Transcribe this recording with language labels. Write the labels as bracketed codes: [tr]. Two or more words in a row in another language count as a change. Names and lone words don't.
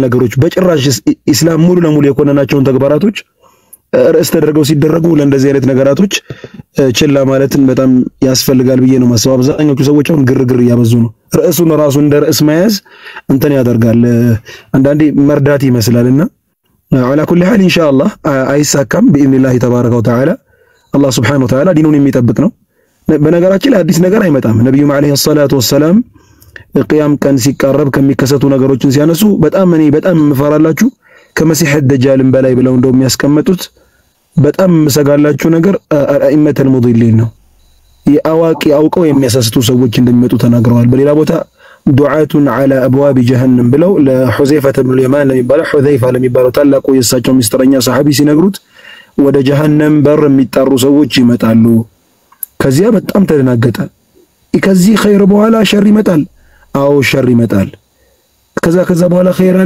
[am] ነገሮች በጭራሽ ኢስላም ሙሉ ለሙሉ የኮነናቸውን ተግባራቶች ርዕስ ተደርገው ሲደረጉ ለእንደዚህ አይነት ነገራቶች ችላ ማለትን በጣም ያስፈልጋል ብዬ ነው ማሰብ። አብዛኞቹ ሰዎች አሁን ግርግር እያበዙ ነው። ርዕሱን ራሱ እንደ ርዕስ መያዝ እንትን ያደርጋል አንዳንዴ መርዳት ይመስላልና [ar] على كل حال [am] ኢንሻአላህ አይሳካም [ar] بإذن تبارك وتعالى [am] አላህ [ar] سبحانه وتعالى [am] ዲኑን የሚጠብቅ ነው። በነገራችን ላይ አዲስ ነገር አይመጣም። ነብዩም [ar] عليه الصلاة والسلام [am] ቂያም ቀን ሲቃረብ ከሚከሰቱ ነገሮችን ሲያነሱ በጣም መፈራላችሁ ከመሲህ ደጃልን በላይ ብለው እንደው የሚያስቀምጡት በጣም መሰጋላችሁ ነገር [ar] أئمة المضلين [am] ነው። የአዋቂ አውቀው የሚያሳስቱ ሰዎች እንደሚመጡ ተናግረዋል። በሌላ ቦታ [ar] دعاة على ابواب جهنم [am] ብለው ለሁዘይፈተ ኢብኑ اليمان ለሚባለው ሁዘይፋ ለሚባለው ታላቁ የእሳቸው ሚስጥረኛ ሰሃቢ ሲነግሩት ወደ ጀሃነም በር የሚጣሩ ሰዎች ይመጣሉ። ከዚያ በጣም ተደናገጠ። ከዚህ ኸይር በኋላ ሸር ይመጣል? አዎ ሸር ይመጣል። ከዛ በኋላ ኸይር አለ?